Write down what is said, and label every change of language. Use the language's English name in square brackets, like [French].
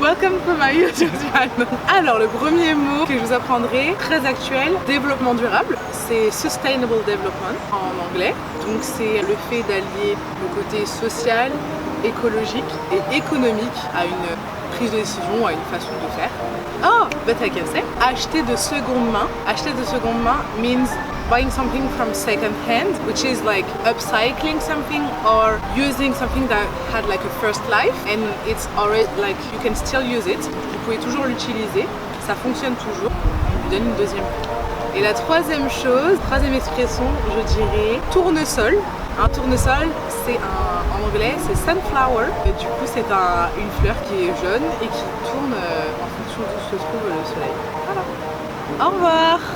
[English] Welcome to my YouTube channel. [French] Alors le premier mot que je vous apprendrai, très actuel, développement durable, c'est Sustainable Development en anglais. Donc c'est le fait d'allier le côté social, écologique et économique à une prise de décision, à une façon de faire. [English] Oh, but I can say, [French] acheter de seconde main. Acheter de seconde main [English] means buying something from second hand, which is like upcycling something or using something that had like a first life and it's already like you can still use it. [French] Vous pouvez toujours l'utiliser, ça fonctionne toujours. On lui donne une deuxième. Et la troisième chose, troisième expression, je dirais tournesol. Un tournesol, c'est en anglais, c'est sunflower. Et du coup, c'est une fleur qui est jaune et qui tourne en fonction d'où se trouve le soleil. Voilà. Au revoir.